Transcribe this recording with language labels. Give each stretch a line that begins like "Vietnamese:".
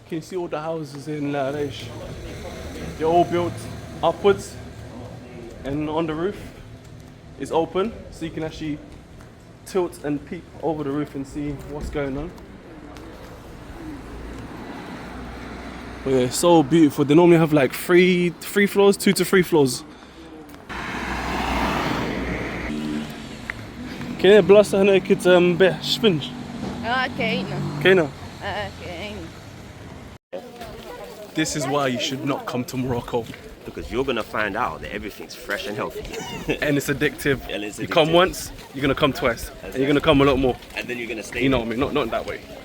English: Can you see all the houses in Larache? They're all built upwards, and on the roof is open, so you can actually tilt and peep over the roof and see what's going on. But yeah, so beautiful. They normally have like three floors, 2 to 3 floors.
Arabic: كاينة بلاصة هنا كتبيع شفنج. كاينة.
English: This is why you should not come to Morocco. Because you're gonna find out that everything's fresh and healthy. And it's addictive. You come once, you're gonna come twice. And you're gonna come a lot more. And then you're gonna stay. You know what I mean? Not in that way.